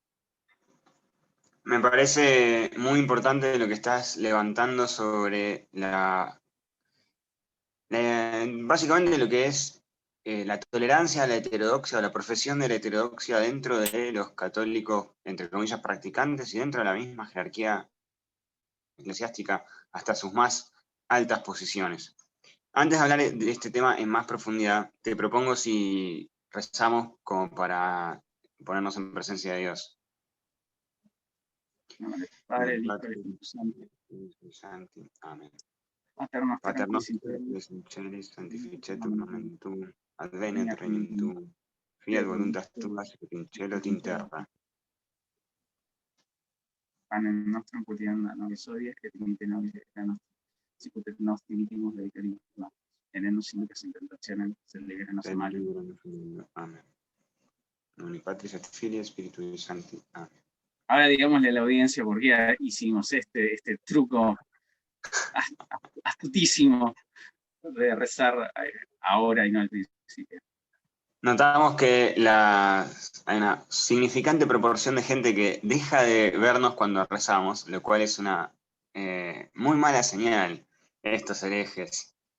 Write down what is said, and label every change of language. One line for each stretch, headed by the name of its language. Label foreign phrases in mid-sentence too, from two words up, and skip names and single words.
Spanish: Me parece muy importante lo que estás levantando sobre básicamente lo que es la tolerancia a la heterodoxia o la profesión de la heterodoxia dentro de los católicos, entre comillas, practicantes y dentro de la misma jerarquía eclesiástica hasta sus más altas posiciones. Antes de hablar de este tema en más profundidad, te propongo si rezamos como para ponernos en presencia de Dios. Padre, el Hijo y el Espíritu Santo. Amén.
Latin: Pater Noster, qui es in celis, sanctificetur nomen tuum, advenet regnum tuum, fiat voluntas tua, sicut in cielo et in terra. Panem nostrum quotidianum nobis hodie, et dimitte nobis debita nostra, sicut et nos dimittimus debitores nostros. Et ne nos inducas in tentationem, sed libera-nos a malo.
Spanish: Amén.
Latin: Nomine Patris et Filii et Spiritui Sancti.
Spanish: Amén. Ahora digámosle a la audiencia por qué hicimos este truco astutísimo de rezar ahora y no al principio. Notamos que hay una significante proporción de gente que deja de vernos cuando rezamos, lo cual es una muy mala señal, estos herejes.